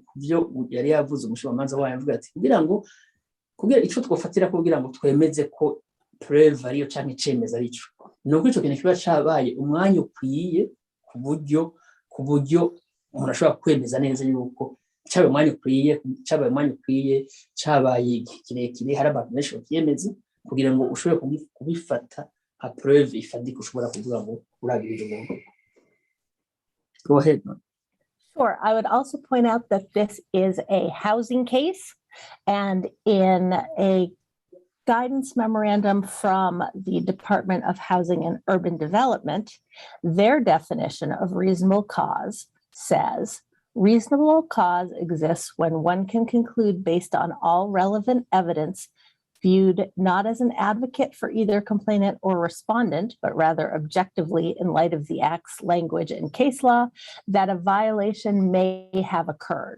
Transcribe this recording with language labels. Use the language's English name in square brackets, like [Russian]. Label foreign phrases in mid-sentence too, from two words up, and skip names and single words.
[Rundi] byo yari yavuze umushikiranganji wayo avuga ati kugira ico twofatira kugira ngo twemeze ko preuve ariyo canke icemeza arico nuko ico kintu kiba cabaye umwanya ukwiye ku buryo umuntu ashobora kwemeza neza yuko cabaye umwanya ukwiye cabaye kirekire hari abantu benshi bakiyemeza kugira ngo ushobore kubifata nka preuve ifadika ushobora kuvuga ngo urabirira umuntu. [English] Go ahead. Sure. I would also point out that this is a housing case, and in a guidance memorandum from the Department of Housing and Urban Development, their definition of reasonable cause says, reasonable cause exists when one can conclude based on all relevant evidence viewed not as an advocate for either complainant or respondent, but rather objectively in light of the act's language and case law, that a violation may have occurred.